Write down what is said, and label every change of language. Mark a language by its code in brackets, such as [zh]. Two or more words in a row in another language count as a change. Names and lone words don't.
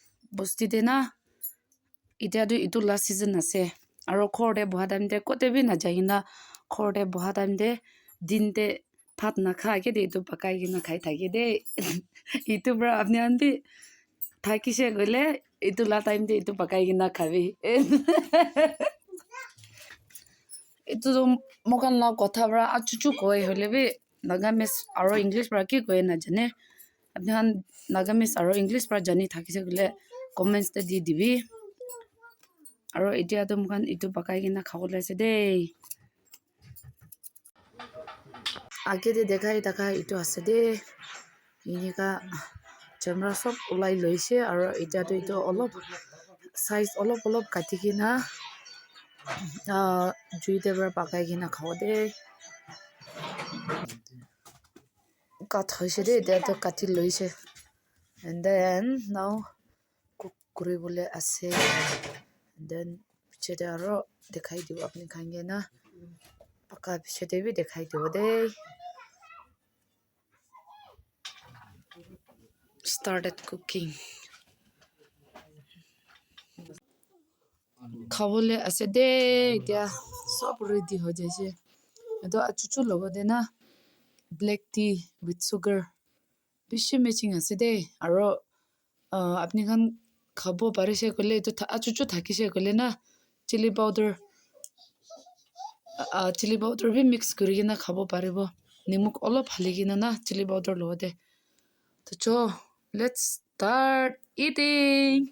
[nag] বস্তি দে না এতিয়াতো ইটো [en] last season [nag] আছে আৰু ঘৰতে বহা টাইমতে ক'তে বি নাযায় কিনা ঘৰতে বহা টাইমতে দিনতে ভাত নাখাকে দে ইটো পকাই কিনা খাই থাকে দেই ইটো পৰা আপুনি আনবি থাকিছে গ'লে ইটো লা টাইমতে ইটো পকাই কিনা খাবি itu mokan la kotha bra achuchu koi hole be nagamis aro english bra ki koi na jane apni han nagamis aro english bra jani thakise gule comments te di dibi aro etia to mokan itu pakai kina khawole ase dei age de dekhai itu ase de inika camera sob ulai loise aro etia to itu olop size olop kati kina juite bra pakai kina khaw de cut hoise de etia to kati loise [en] and then now [nag] cook kuribole ase [en] and then [nag] pichete aro dekhai dibo apni khange na paka pichete bi dekhai dibo de [en] started cooking [nag] khawole ase de etia sob ready ho jaise edo achuchu logo de na [en] black tea with sugar [nag] bishi matching ase de aro apni khan khabo parise kole edu achuchu thakise kole na chili powder bi mix kuri kina khabo paribo nimuk olop hali kina na chili powder lo de to cho [en] let's start eating